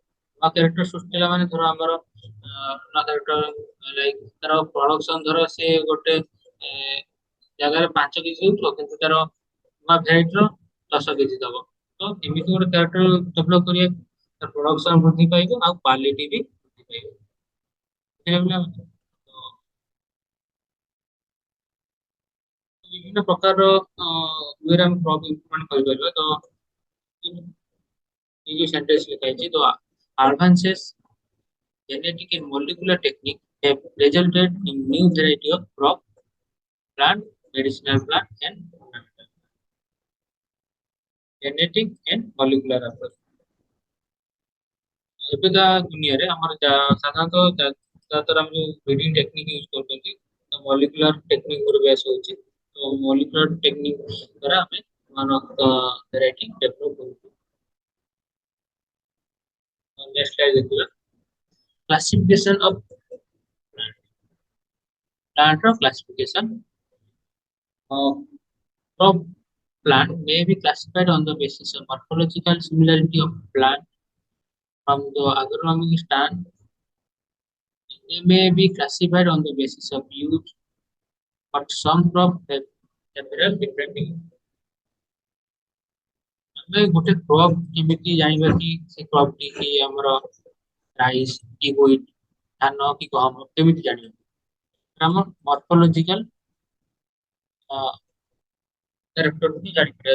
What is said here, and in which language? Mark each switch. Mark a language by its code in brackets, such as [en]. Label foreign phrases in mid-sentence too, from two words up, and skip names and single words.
[or] ନୂଆ କ୍ୟାରେକ୍ଟର ସୃଷ୍ଟି ହେଲା ମାନେ ଧର ଆମର ନୂଆ [en] character like [or] ତାର ପ୍ରଡକ୍ସନ ଧର ସେ ଗୋଟେ ଜାଗାରେ 5 କେଜି ଦଉଥିବ କିନ୍ତୁ ତାର ନୂଆ ଭେରାଇଟିର 10 କେଜି ଦବ। ତ ଏମିତି ଗୋଟେ [en] character develop [or] କରିବା ତାର ପ୍ରଡକ୍ସନ ବୃଦ୍ଧି ପାଇବ ଆଉ କ୍ୱାଲିଟି ବି ବୃଦ୍ଧି ପାଇବ। ବୁଝିଲେ ପିଲାମାନେ? ତ ବିଭିନ୍ନ ପ୍ରକାରର ୱେରେ ଆମେ [en] crop improvement [or] କରିପାରିବା। [en] ତ [hi] ये जो सेंटेंस लिखा है जी, तो [en] advances genetic and molecular technique have resulted in new variety of crop, plant, medicinal plant and ornamental. Genetic and molecular approach. [or] ଏବେକା ଦୁନିଆରେ ଆମର ସାଧାରଣତଃ ଯାହାଦ୍ୱାରା ଆମେ ଯୋଉ [en] breeding technique use [or] କରୁଛନ୍ତି [en] molecular technique [or] ଉପରେ ବେଶ ହଉଛି। ତ [en] molecular technique [or] ଦ୍ୱାରା ଆମେ ମାନଙ୍କ [en] variety develop [or] କରୁଛୁ। [en] next slide ଦେଖିବା classification of plant classification crop plant may be classified on the basis of morphological similarity of plant from the agronomic stand. They may be classified on the basis of use, but some crop have several different use. [or] ଆମେ ଗୋଟେ crop କେମିତି ଜାଣିବା କି ସେ crop ଟି କି ଆମର ରାଇସ୍ କି wheat ଧାନ କି ଗହମ କେମିତି ଜାଣିବା ଆମ [en] morphological character [or] ବି ଜାଣିପାରିବା।